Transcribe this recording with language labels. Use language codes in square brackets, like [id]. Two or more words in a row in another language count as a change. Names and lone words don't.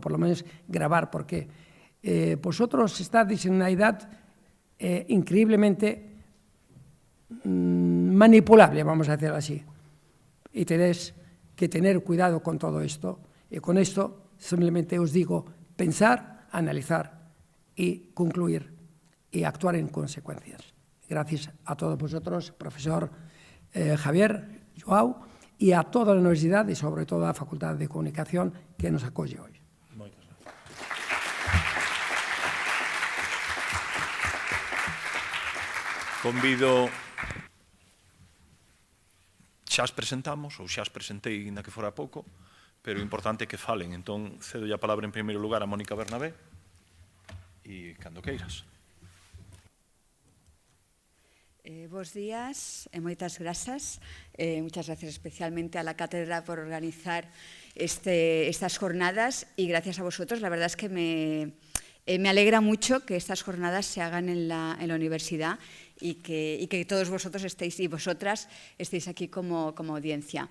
[es] por lo menos, grabar, porque vosotros estáis en una edad increíblemente manipulable, vamos a decirlo así, y tenéis que tener cuidado con todo esto, y con esto simplemente os digo pensar, analizar y concluir y actuar en consecuencias. Gracias a todos vosotros, profesor Javier, Joao, y a toda la universidad y sobre todo a la Facultad de Comunicación que nos acoge hoy. [gl] Moitas gracias. Convido, xa as presentamos, ou xa as presentei ainda que fora pouco, pero é importante que falen. Entón, cedo a palabra en primeiro lugar a Mónica Bernabé, e cando queiras. Bos días e moitas grazas. [es] Muchas gracias especialmente a la cátedra por organizar estas jornadas y gracias a vosotros. La verdad es que me alegra mucho que estas jornadas se hagan en la universidad y que todos vosotros estéis y vosotras estéis aquí como audiencia.